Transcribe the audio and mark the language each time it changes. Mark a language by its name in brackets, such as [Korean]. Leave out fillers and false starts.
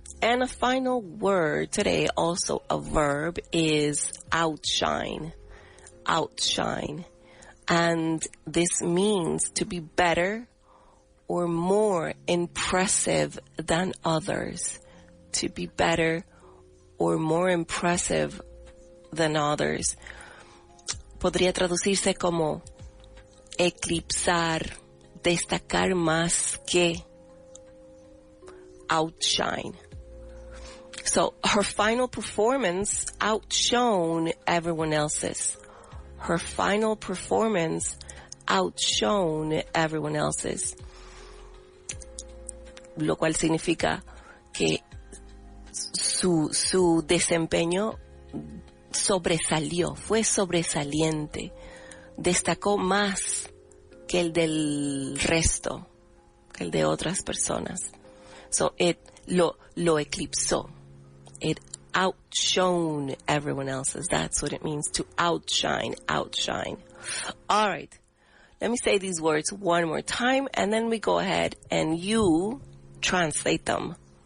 [English] And a final word today, also a verb, is outshine. Outshine. And this means to be better or more impressive than others. To be better or more impressive than others. [Spanish] Podría traducirse como eclipsar, destacar más que, outshine. [English] So her final performance outshone everyone else's. Her final performance outshone everyone else's. [Spanish] Lo cual significa que su desempeño sobresalió, fue sobresaliente, destacó más que el del resto, que el de otras personas. So lo eclipsó. [English] It outshone everyone else's. That's what it means to outshine, outshine. All right. Let me say these words one more time, and then we go ahead and you translate them.